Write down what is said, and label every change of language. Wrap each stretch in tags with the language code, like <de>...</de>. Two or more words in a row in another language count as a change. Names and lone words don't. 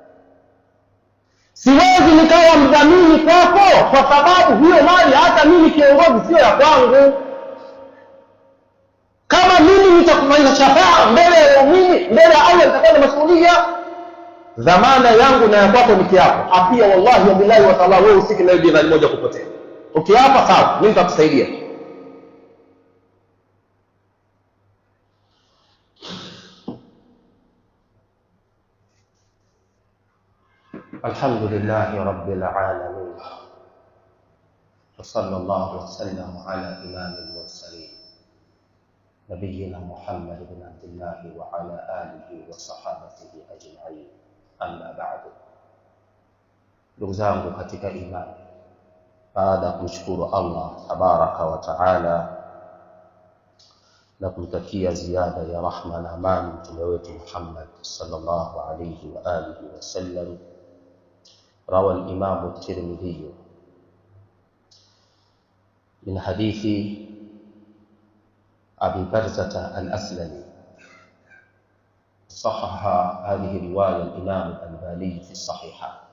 <sw>Siwezi nikawa mdhamini kwako kwa sababu hiyo mali hata mimi kiongozi sio ya kwangu. Kama mimi nitakufanya shafaa mbele ya waumini, mbele ya Allah, nitakuwa na masuhulia. Dhamana yangu na ya kwako ni kiapo. Apia</sw> <ar>والله وبالله وتعالى,</ar> <sw>wewe usiki nayo dinari moja kupotea. Ukiapa sawa, mimi nitakusaidia.</sw> <ar>الحمد لله رب العالمين وصلى الله وسلم على إمام المرسلين نبينا محمد بن عبد الله وعلى آله وصحابته أجمعين أما بعد.</ar> <sw>Ndugu zangu katika imani, baada ya kumshukuru Allah</sw> <ar>تبارك وتعالى</ar> <sw>na kumtakia ziada ya rahma na amani mtume wetu Muhammad</sw> <ar>صلى الله عليه وعلى آله وسلم, روى الإمام الترمذي من حديث أبي برزة الأسلمي، صحح هذه الرواية الإمام الألباني في الصحيحة،</ar>